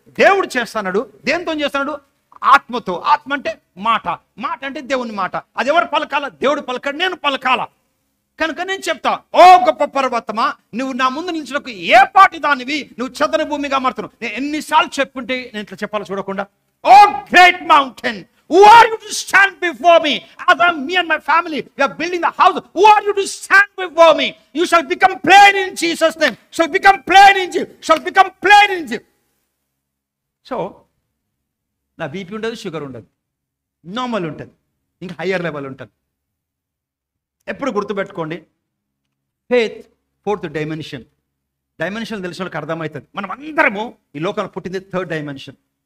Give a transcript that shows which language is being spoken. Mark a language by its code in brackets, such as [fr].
[te] దేవుడు చేస్తున్నాడు. దేంతో చేస్తున్నాడు? ఆత్మతో. ఆత్మ అంటే మాట. మాట అంటే దేవుని మాట. అది ఎవరు పలకాల? దేవుడు పలకాడు, నేను పలకాల. కనుక నేను చెప్తా, ఓ గొప్ప పర్వతమా, నువ్వు నా ముందు నిలిచినకు ఏ పాటి దానివి? నువ్వు చదును భూమిగా మారుతున్నావు. నేను ఎన్నిసార్లు చెప్పుంటే నేను ఇట్లా చెప్పాలి చూడకుండా. [en] Oh great mountain, who are you to stand before me? As me and my family, we are building the house. Who are you to stand before me? You shall become plain in Jesus' name. Shall become plain in Jesus. Shall become plain in Jesus. [te] So, నా BP ఉండదు, sugar ఉండదు, normal ఉంటుంది, ఇంకా higher level ఉంటుంది. ఎప్పుడు గుర్తుపెట్టుకోండి, faith fourth dimension. Dimension తెలిసిన వాళ్ళకి అర్థమవుతుంది. మనం అందరము ఈ లోకంలో పుట్టింది థర్డ్ డైమెన్షన్.